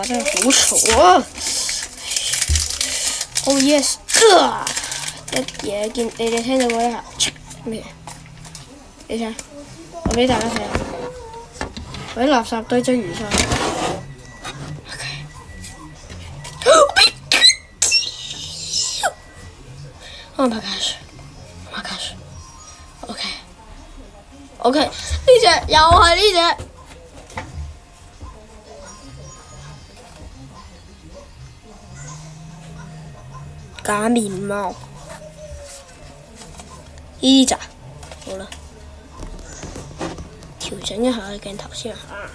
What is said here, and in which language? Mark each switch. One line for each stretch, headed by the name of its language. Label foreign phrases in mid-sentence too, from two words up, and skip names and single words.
Cantonese: 真係好嘈啊！
English: Oh yes！
Cantonese: 一嘢見你哋聽到嗰一下咩？你睇，我俾大家睇下，嗰啲垃圾堆積如山。
English: Oh my gosh！ Oh my gosh！
Cantonese: OK， 呢隻又係呢隻。假面貓，呢隻好啦，調整一下鏡頭先啊！